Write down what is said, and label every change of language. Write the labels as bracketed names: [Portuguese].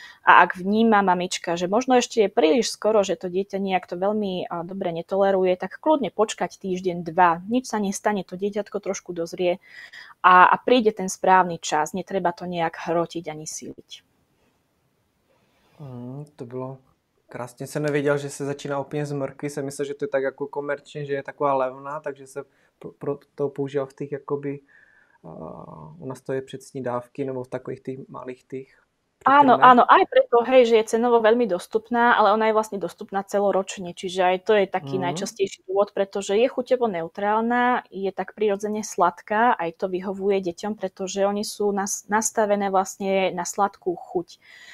[Slovak] A ak vníma mamička, že možno ešte je príliš skoro, že to dieťa nejak to veľmi dobre netoleruje, tak kľudne počkať týždeň, 2. Nič sa nestane, to dieťatko trošku dozrie a príde ten správny čas. Netreba to nejak hrotiť ani síliť. [Czech] To bylo krásně. Jsem nevěděl, že se začíná úplně z mrkvy. Jsem myslel, že to je tak jako komerčně, že je taková levná, takže se pro to používal v těch jakoby u nás to je předsní dávky nebo v takových těch malých těch. [Slovak] Áno, aj preto, hej, že je cenovo veľmi dostupná, ale ona je vlastne dostupná celoročne, čiže aj to je taký najčastejší dôvod, pretože je chuťovo neutrálna, je tak prirodzene sladká, aj to vyhovuje deťom, pretože oni sú nastavené vlastne na sladkú chuť.